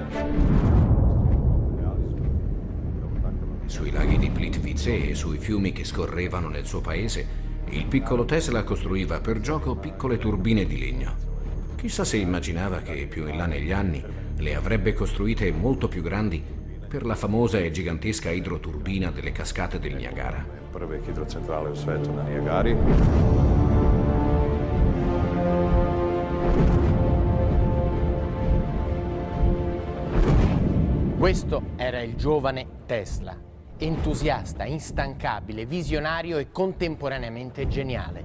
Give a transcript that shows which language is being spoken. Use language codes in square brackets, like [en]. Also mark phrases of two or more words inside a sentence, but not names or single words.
[it] Sui laghi di Plitvice e sui fiumi che scorrevano nel suo paese, il piccolo Tesla costruiva per gioco piccole turbine di legno. Chissà se immaginava che più in là negli anni le avrebbe costruite molto più grandi per la famosa e gigantesca idroturbina delle cascate del Niagara. [sr] Prve hidrocentrale u svetu na Nijagari. [it] Questo era il giovane Tesla, entusiasta, instancabile, visionario e contemporaneamente geniale.